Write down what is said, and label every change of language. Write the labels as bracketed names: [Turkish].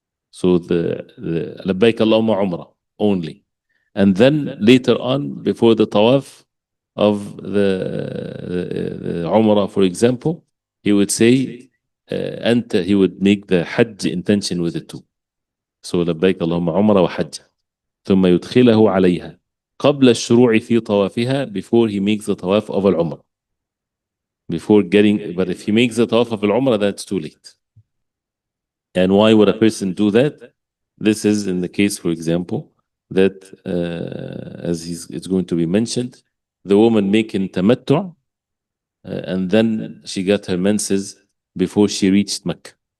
[English] So the [Arabic] لبيك اللهم عمرة [English] only. And then later on, before the tawaf of the Umrah, for example, he would say, he would make the Hajj intention with it too. [Arabic] So لبيك اللهم عمرة وحجة. ثم يدخله عليها قبل الشروع في طوافها, [English] before he makes the tawaf of al-Umrah. But if he makes the tawaf of al-Umrah, that's too late. And why would a person do that? This is in the case, for example, that as it's going to be mentioned, the woman making tamattu, and then she got her menses before she reached Mecca.